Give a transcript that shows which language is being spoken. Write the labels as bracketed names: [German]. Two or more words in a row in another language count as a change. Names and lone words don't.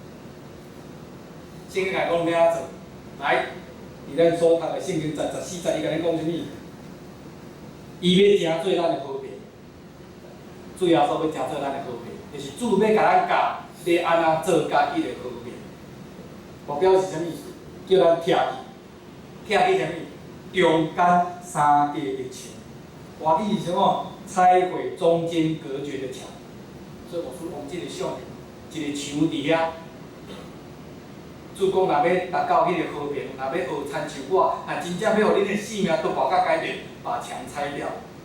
[Min Nan Chinese] 圣经来讲要安怎做？来，伫咱所读的圣经14、11，甲咱讲啥物？伊要诚做咱的和平，主耶稣要诚做咱的和平，就是主要甲咱教，要安怎做甲伊的和平。目标是啥物？叫咱拆去啥物？中间三界的墙。外语是啥物？拆毁中间隔绝的墙。所以我说用这个相，一个墙伫遐。主讲，若要达到迄个和平，若要学参像我，若真正要互恁的性命都大甲改变，把墙拆掉。